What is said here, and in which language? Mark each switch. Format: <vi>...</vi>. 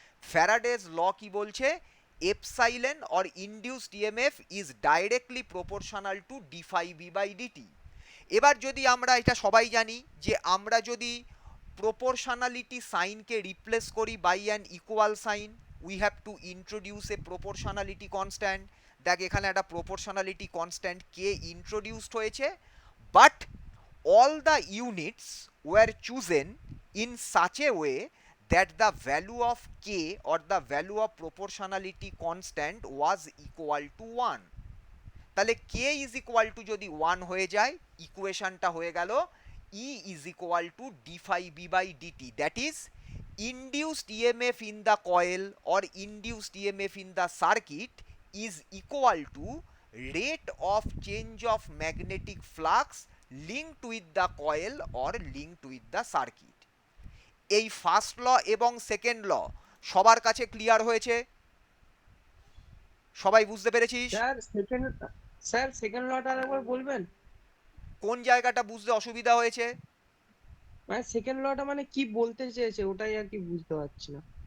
<bn>ফ্যারাডেজ ল কি বলছে?</bn> <en>Epsilon or induced EMF is directly proportional to d phi B by dt.</en> <bn>এবার যদি আমরা, এটা সবাই জানি যে আমরা যদি প্রপোর্শনালিটি সাইনকে রিপ্লেস করি</bn> <en>By an equal sign, we have to introduce a proportionality constant.</en> <bn>দেখ এখানে একটা প্রপোর্শনালিটি কনস্ট্যান্ট কে ইন্ট্রোডিউসড হয়েছে,</bn> <en>But all the units were chosen in such a way that the value of k or the value of proportionality constant was equal to 1. তাহলে k is equal to</en> <bn>যদি 1 হয়ে যায়, ইকুয়েশনটা হয়ে গেল</bn> <en>E is equal to d phi b by dt, that is induced EMF in the coil or induced EMF in the circuit is equal to rate of change of magnetic flux linked with the coil or linked with the circuit.</en> <bn>এই first ল এবং second law সবার কাছে clear হয়েছে? সবাই বুঝতে পেরেছিস? Sir second লটা আরেকবার বলবেন? কোন জায়গাটা বুঝতে অসুবিধা হয়েছে? মানে সেকেন্ড লটা মানে কি বলতে চেয়েছে ওটাই আর কি বুঝতে পারছি না।</bn>